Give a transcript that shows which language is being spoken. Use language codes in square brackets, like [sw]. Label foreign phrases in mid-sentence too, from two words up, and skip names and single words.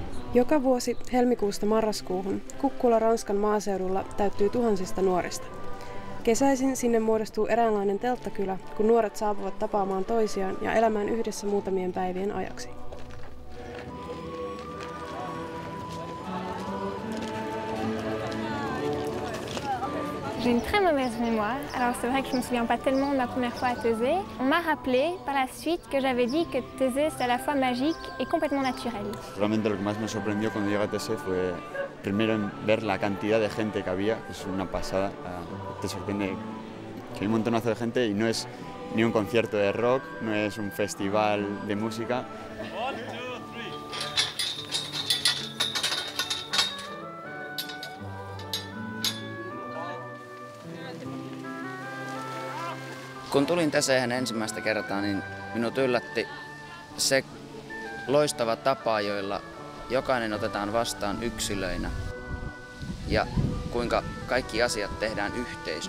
[fi] Joka vuosi helmikuusta marraskuuhun Kukkula Ranskan maaseudulla täyttyy tuhansista nuorista. Kesäisin sinne muodostuu eräänlainen telttakylä, kun nuoret saapuvat tapaamaan toisiaan ja elämään yhdessä muutamien päivien ajaksi. [fr] J'ai une très mauvaise mémoire, alors c'est vrai que je me souviens pas tellement de ma première fois à Thésée. On m'a rappelé par la suite que j'avais dit que Thésée c'est à la fois magique et complètement naturel. [es] Realmente lo que más me sorprendió cuando llegué a Thésée fue primero en ver la cantidad de gente que había, que es una pasada. Te sorprende que hay un montonazo de gente y no es ni un concierto de rock, no es un festival de música. [fi] Kun tulin Teseehen ensimmäistä kertaa, niin minut yllätti se loistava tapa, joilla jokainen otetaan vastaan yksilöinä ja kuinka kaikki asiat tehdään yhteisönä.